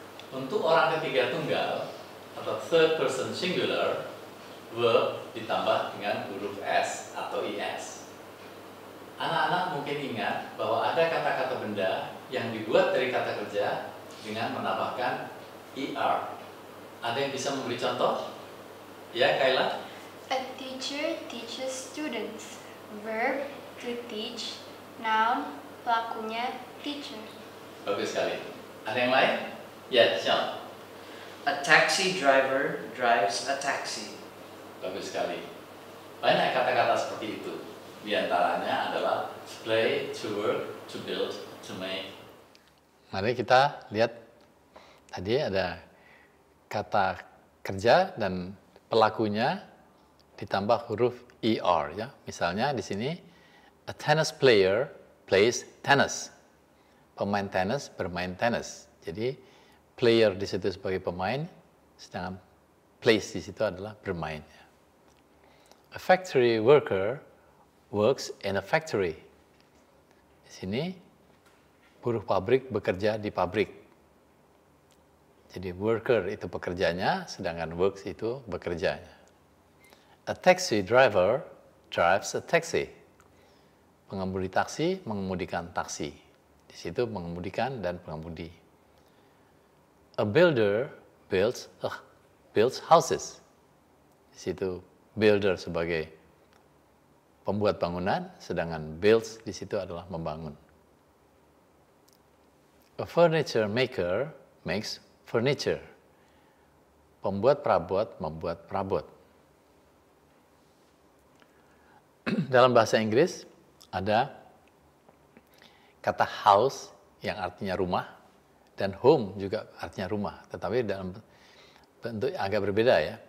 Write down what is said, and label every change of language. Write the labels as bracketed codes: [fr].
[id] Untuk orang ketiga tunggal atau [en] third person singular, [id] verb ditambah dengan huruf S atau IS. Anak-anak mungkin ingat bahwa ada kata-kata benda yang dibuat dari kata kerja dengan menambahkan ER. Ada yang bisa memberi contoh? Ya, Kayla? [en] A teacher teaches students. Verb to teach. Noun pelakunya teacher. [id] Bagus sekali. Ada yang lain? Ya, Sean. [en] A taxi driver drives a taxi. [id] Bagus sekali. Banyak kata-kata seperti itu. Di antaranya adalah [en] play, to work, to build, to make. [id] Mari kita lihat. Tadi ada kata kerja dan pelakunya ditambah huruf ER, ya. Misalnya di sini [en] a tennis player plays tennis. [id] Pemain tenis bermain tenis. Jadi player di situ sebagai pemain, sedangkan plays di situ adalah bermain. [en] A factory worker works in a factory. [id] Di sini buruh pabrik bekerja di pabrik. Jadi worker itu pekerjanya, sedangkan works itu bekerjanya. [en] A taxi driver drives a taxi. [id] Pengemudi taksi mengemudikan taksi. Di situ mengemudikan dan pengemudi. [en] A builder builds houses. [id] Di situ builder sebagai pembuat bangunan, sedangkan builds di situ adalah membangun. [en] A furniture maker makes furniture. [id] Pembuat perabot membuat perabot. Dalam bahasa Inggris ada kata house yang artinya rumah dan home juga artinya rumah, tetapi dalam bentuk agak berbeda ya.